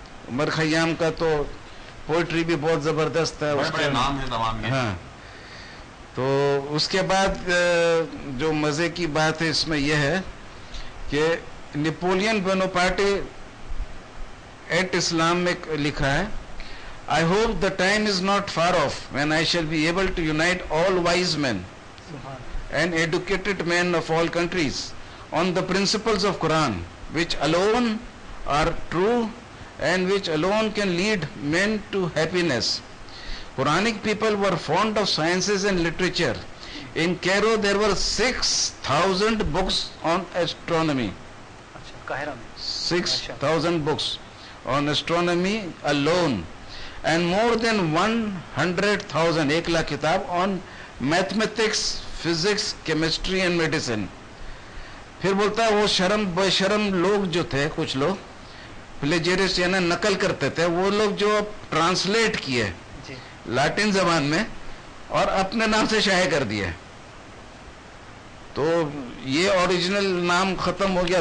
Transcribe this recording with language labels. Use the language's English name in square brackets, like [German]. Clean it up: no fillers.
[Urdu] عمر خیام کا تو پوئٹری بھی بہت زبردست ہے, اس کے نام ہے تمام. ہاں, تو اس کے بعد جو مزے کی بات ہے اس میں یہ ہے کہ نیپولین بوناپارٹ ایٹ اسلام میں لکھا ہے, [English] I hope the time is not far off when I shall be able to unite all wise men and educated men of all countries on the principles of Quran, which alone are true and which alone can lead men to happiness. Quranic people were fond of sciences and literature. In Cairo there were 6,000 books on astronomy. 6,000 books on astronomy alone, and more than 100,000 [Urdu] 1 lakh kitab [English] on mathematics, physics, chemistry and medicine. [Urdu] پھر بولتا ہے وہ شرم بشرم لوگ جو تھے, کچھ لوگ پلیجرسٹ یعنی نقل کرتے تھے, وہ لوگ جو ٹرانسلیٹ کیے لاٹن زبان میں اور اپنے نام سے شائع کر دیے, تو یہ اوریجنل نام ختم ہو گیا.